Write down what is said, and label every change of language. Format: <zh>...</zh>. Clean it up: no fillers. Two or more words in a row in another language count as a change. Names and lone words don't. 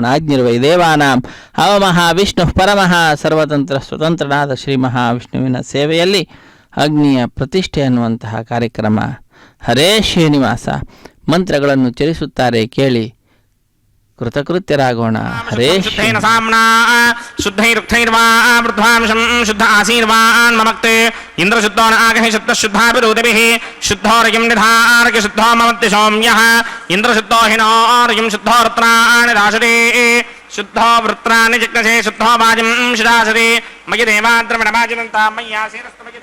<sa>ಆಜ್ಞಿರ್ವೈ ದೇವಾನಾಂ ಅವಮಹಾವಿಷ್ಣು ಪರಮಃ</sa> <kn>ಸರ್ವತಂತ್ರ ಸ್ವತಂತ್ರನಾದ ಶ್ರೀ ಮಹಾವಿಷ್ಣುವಿನ ಸೇವೆಯಲ್ಲಿ ಅಗ್ನಿಯ ಪ್ರತಿಷ್ಠೆ ಅನ್ನುವಂತಹ ಕಾರ್ಯಕ್ರಮ. ಹರೇ ಶ್ರೀನಿವಾಸ ಮಂತ್ರಗಳನ್ನು ಚರಿಸುತ್ತಾರೆ, ಕೇಳಿ ಕೃತಕೃತ್ಯರಾಗೋಣ. ಹರೇ</kn> <sa>ಶುದ್ಧೈನ ಸಾಮ್ನಾ ಶುದ್ಧೈರುಕ್ತೈರ್ವಾ ವೃದ್ಧಾಂಶಂ ಶುದ್ಧ ಆಸೀರ್ವಾನ್ ಮಮಕ್ತೆ ಇಂದ್ರಶುದ್ಧೋ ನ ಆಗಹಿ ಶುದ್ಧಶುದ್ಧಾಭಿರೋಧಿಭಿಃ ಶುದ್ಧೋರಗಿಂ ನಿಧಾರಗೆ ಶುದ್ಧೋ ಮಮತ್ತಿ ಸೌಮ್ಯಃ ಇಂದ್ರಶುದ್ಧೋ ಹಿನೋರಗಿಂ ಶುದ್ಧೋ ರತ್ನಾನಿ ರಾಶದೇ ಶುದ್ಧೋ ವೃತ್ರಾಣಿ ಜಿಜ್ಞಸೆ ಶುದ್ಧೋ ವಾಜಿಂ ಶಿರಾಸದೆ ಮಯಿ ದೇವಾದ್ರವಿಣಮಾಜಿನಂತ ಮಯ್ಯಾಸೀರಸ್ತು ಮಯಿ</sa>